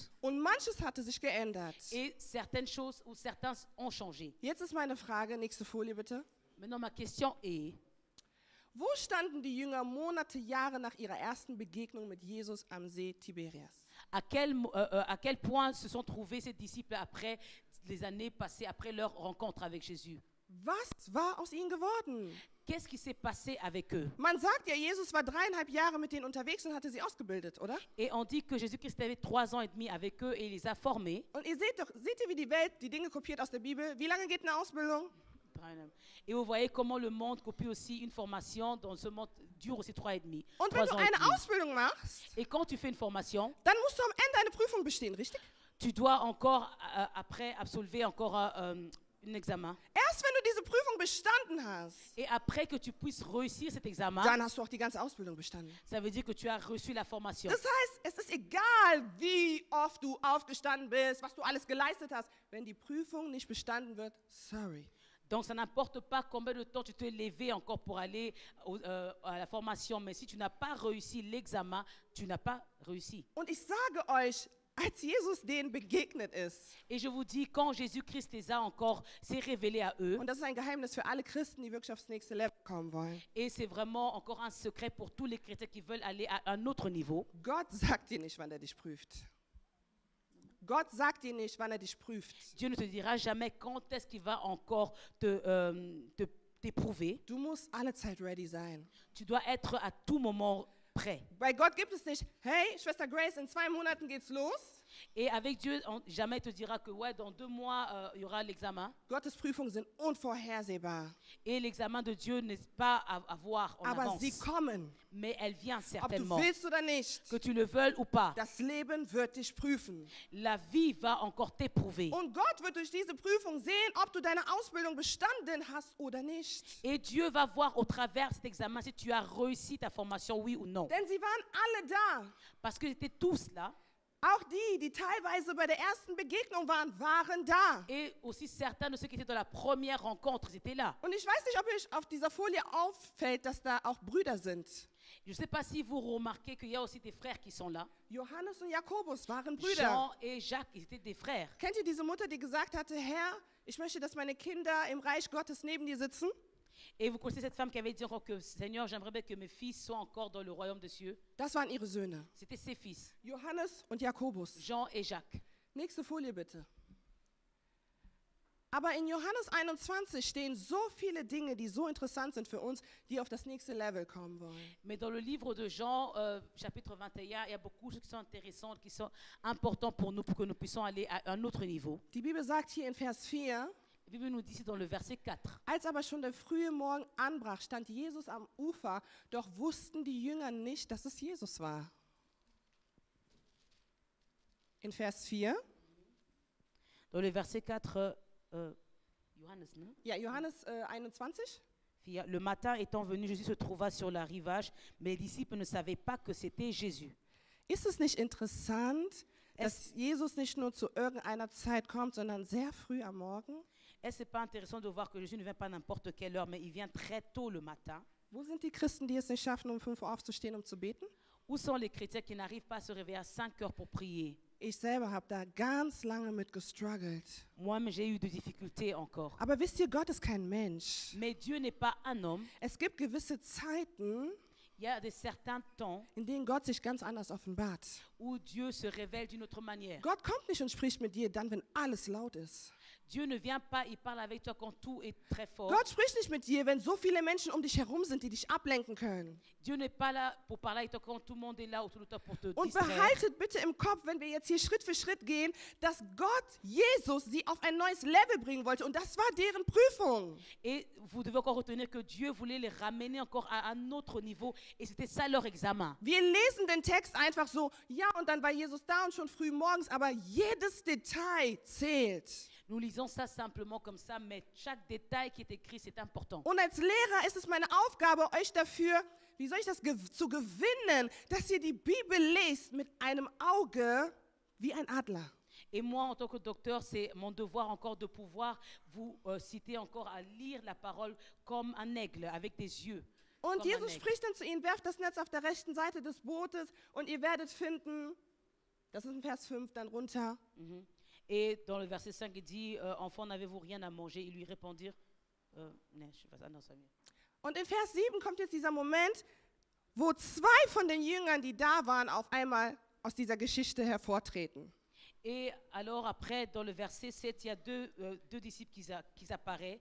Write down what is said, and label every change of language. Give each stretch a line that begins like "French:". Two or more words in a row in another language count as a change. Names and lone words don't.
German: und manches hatte sich geändert.
French: et certaines choses ou certains ont changé.
German: Jetzt ist meine Frage, nächste Folie bitte.
French: Maintenant, ma question est,
German: Wo standen die Jünger Monate, Jahre nach ihrer ersten Begegnung mit Jesus am See Tiberias?
French: à quel point se sont trouvés ces disciples après les années passées, après leur rencontre avec Jésus?
German: Was war aus ihnen geworden?
French: Qu'est-ce qui s'est passé avec eux?
German: Man sagt ja, Jesus war 3,5 Jahre mit denen unterwegs und hatte sie ausgebildet, oder?
French: Et on dit que Jésus-Christ avait 3 ans et demi avec eux et il les a formés.
German: Und ihr seht ihr, wie die Welt die Dinge kopiert aus der Bibel? Wie lange geht eine Ausbildung?
French: Et vous voyez comment le monde copie aussi une formation, dans ce monde dure aussi 3 ans et demi.
German: Und wenn
French: 3
German: du
French: ans et
German: eine
French: demi.
German: Ausbildung machst,
French: Et quand tu fais une formation,
German: dann musst du am Ende eine Prüfung bestehen, richtig?
French: tu dois encore, après, absolver encore un examen.
German: Erst wenn du diese Prüfung bestanden hast,
French: Et après que tu puisses réussir cet examen,
German: dann hast du auch die ganze Ausbildung bestanden.
French: ça veut dire que tu as reçu la formation.
German: Das heißt, es ist egal, wie oft du aufgestanden bist, was du alles geleistet hast. Wenn die Prüfung nicht bestanden wird, sorry.
French: Donc, ça n'importe pas combien de temps tu t'es levé encore pour aller à la formation. Mais si tu n'as pas réussi l'examen, tu n'as pas réussi.
German: Und ich sage euch, als Jesus denen begegnet ist,
French: Et je vous dis, quand Jésus-Christ les a encore, s'est révélé à eux,
German: und das ist ein Geheimnis für alle Christen, die wirklich aufs nächste Level kommen wollen.
French: et c'est vraiment encore un secret pour tous les chrétiens qui veulent aller à un autre niveau.
German: Gott sagt dir nicht, wann er dich prüft. Gott sagt dir nicht, wann er dich prüft.
French: Dieu ne te dira jamais quand est-ce qu'il va encore t'éprouver.
German: Du musst alle Zeit ready sein.
French: Tu dois être à tout moment prêt.
German: Bei Gott gibt es nicht, hey, Schwester Grace, in 2 Monaten geht's los.
French: Et avec Dieu, jamais il te dira que ouais, dans 2 mois, il y aura l'examen.
German: Gottes Prüfungen sind unvorhersehbar.
French: Et l'examen de Dieu n'est pas à voir en
German: Aber
French: avance.
German: sie kommen,
French: Mais elle vient
German: ob du
French: certainement.
German: willst oder nicht.
French: Que tu le veuilles ou pas,
German: Das Leben wird dich prüfen.
French: la vie va encore t'éprouver.
German: Und Gott wird durch diese Prüfung sehen, ob du deine Ausbildung bestanden hast oder nicht.
French: Et Dieu va voir au travers cet examen si tu as réussi ta formation, oui ou non.
German: Denn sie waren alle da.
French: Parce qu'ils étaient tous là.
German: Auch die teilweise bei der ersten Begegnung waren da.
French: Et aussi certains de ceux qui étaient dans la première rencontre, ils étaient là.
German: Und ich weiß nicht, ob euch auf dieser Folie auffällt, dass da auch Brüder sind.
French: Je ne sais pas si vous remarquez qu'il y a aussi des frères qui sont là.
German: Johannes und Jakobus waren Brüder.
French: Jean et Jacques, ils étaient des frères.
German: Kennt ihr diese Mutter, die gesagt hatte, Herr, ich möchte, dass meine Kinder im Reich Gottes neben dir sitzen?
French: Et vous connaissez cette femme qui avait dit encore que Seigneur, j'aimerais bien que mes fils soient encore dans le royaume des cieux.
German: Das waren ihre Söhne,
French: C'était ses fils,
German: Johannes und Jakobus.
French: Jean et Jacques.
German: Nächste Folie bitte. Aber in Johannes 21 stehen so viele Dinge, die so interessant sind für uns, die auf das nächste Level kommen wollen.
French: Mais dans le livre de Jean, chapitre 21, il y a beaucoup de choses qui sont intéressantes, qui sont importantes pour nous, pour que nous puissions aller à un autre niveau.
German: Die Bibel sagt hier in Vers 4,
French: La Bible nous dit ici dans le verset 4.
German: als aber schon der frühe Morgen anbrach, stand Jesus am Ufer, doch wussten die Jünger nicht, dass es Jesus war. In Vers 4,
French: Dans le verset 4, Johannes, non?
German: ja, Johannes 21,
French: Le matin étant venu, Jésus se trouva sur la rivage, mais les disciples ne savaient pas que c'était Jésus.
German: ist es nicht interessant, dass Jesus nicht nur zu irgendeiner Zeit kommt, sondern sehr früh am Morgen?
French: Est-ce pas intéressant de voir que Jésus ne vient pas à n'importe quelle heure, mais il vient très tôt le matin?
German: Wo sind die Christen, die es nicht schaffen, um 5 Uhr aufzustehen, um zu beten?
French: Où sont les chrétiens qui n'arrivent pas à se réveiller à 5 heures pour prier?
German: Ich selber habe da ganz lange mit gestruggelt.
French: Moi-même, j'ai eu des difficultés encore.
German: Aber wisst ihr, Gott ist kein Mensch.
French: Mais Dieu n'est pas un homme.
German: Es gibt gewisse Zeiten,
French: Il y a des certains temps
German: in denen Gott sich ganz anders offenbart.
French: où Dieu se révèle d'une autre manière.
German: Gott kommt nicht und spricht mit dir dann, wenn alles laut ist.
French: Dieu ne vient pas, il parle avec toi quand tout est très fort.
German: Gott spricht nicht mit dir, wenn so viele Menschen um dich herum sind, die dich ablenken können.
French: Dieu n'est pas là pour parler avec toi quand tout le monde est là autour de toi pour te
German: Und
French: distraire.
German: behaltet bitte im Kopf, wenn wir jetzt hier Schritt für Schritt gehen, dass Gott, Jesus, sie auf ein neues Level bringen wollte. Und das war deren Prüfung.
French: Et vous devez encore retenir que Dieu voulait les ramener encore à un autre niveau. Et c'était ça leur examen.
German: Wir lesen den Text einfach so, ja, und dann war Jesus da und schon früh morgens, aber jedes Detail zählt.
French: Nous lisons ça simplement comme ça, mais chaque détail qui est écrit, c'est important.
German: Und als Lehrer ist es meine Aufgabe, euch dafür, wie soll ich das zu gewinnen, dass ihr die Bibel lest mit einem Auge wie ein Adler.
French: Et moi, en tant que docteur, c'est mon devoir encore de pouvoir vous citer encore à lire la parole comme un aigle, avec des yeux.
German: Und
French: Comme un
German: Jesus
French: aigle.
German: spricht dann zu ihnen, werft das Netz auf der rechten Seite des Bootes und ihr werdet finden, das ist in Vers 5 dann runter, Mhm.
French: Et dans le verset 5, il dit, enfants, n'avez-vous rien à manger? Ils lui répondirent, non, je sais pas, non, ça vient.
German: und in Vers 7 kommt jetzt dieser Moment, wo 2 von den Jüngern, die da waren, auf einmal aus dieser Geschichte hervortreten.
French: Et alors après, dans le verset 7, il y a deux disciples qui apparaissent.